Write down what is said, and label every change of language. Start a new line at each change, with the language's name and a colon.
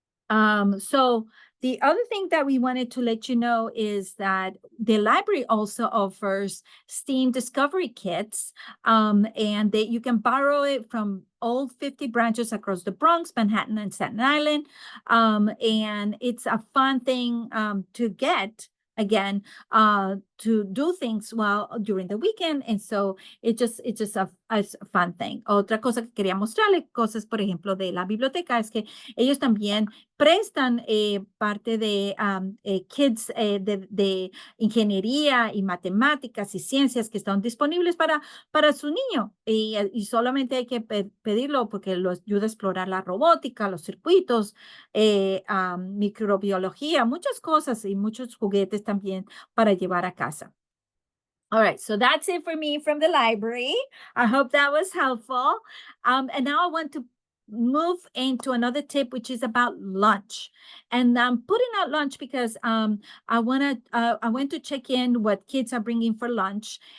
English: So the other thing that we wanted to let you know is that the library also offers STEAM discovery kits, and that you can borrow it from all 50 branches across the Bronx, Manhattan, and Staten Island. And it's a fun thing to get. Again, to do things while during the weekend. And so it's just a fun thing.
Spanish: Otra cosa que quería mostrarle, cosas, por ejemplo, de la biblioteca, es que ellos también prestan parte de kits de ingeniería y matemáticas y ciencias que están disponibles para su niño. Y solamente hay que pedirlo porque lo ayuda a explorar la robótica, los circuitos, microbiología, muchas cosas y muchos juguetes también para llevar a casa.
English: All right, so that's it for me from the library. I hope that was helpful. And now I want to move into another tip, which is about lunch. And I'm putting out lunch because I went to check in what kids are bringing for lunch.